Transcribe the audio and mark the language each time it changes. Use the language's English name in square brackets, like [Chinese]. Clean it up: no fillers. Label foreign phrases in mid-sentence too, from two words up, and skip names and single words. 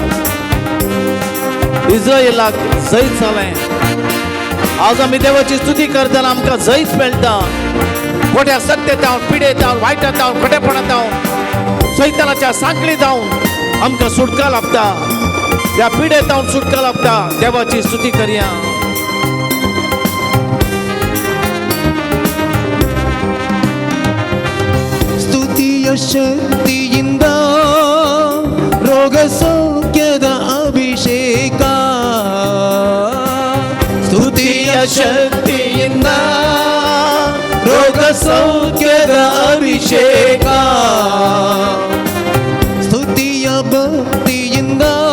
[Konkani] इस्रायलाक जैत जालें आज आमी देवाची स्तुती करतना आमकां जैत मेळटा मोठ्या सत्यतावन पिडेतावन वायटातावन खोटेपणातावन सैतानाच्या सांकळी जावन आमकां सुटका लाभता त्या पिडेतावन सुटका लाभता देवाची स्तुती करया [Kannada] ಸ್ತುತಿಯ ಶಕ್ತಿಯಿಂದ ರೋಗ ಸೌಖ್ಯದ ಅಭಿಷೇಕ ಸ್ತುತಿಯ ಶಕ್ತಿಯಿಂದ ರೋಗ ಸೌಖ್ಯದ ಅಭಿಷೇಕ ಸ್ತುತಿಯ ಭಕ್ತಿಯಿಂದ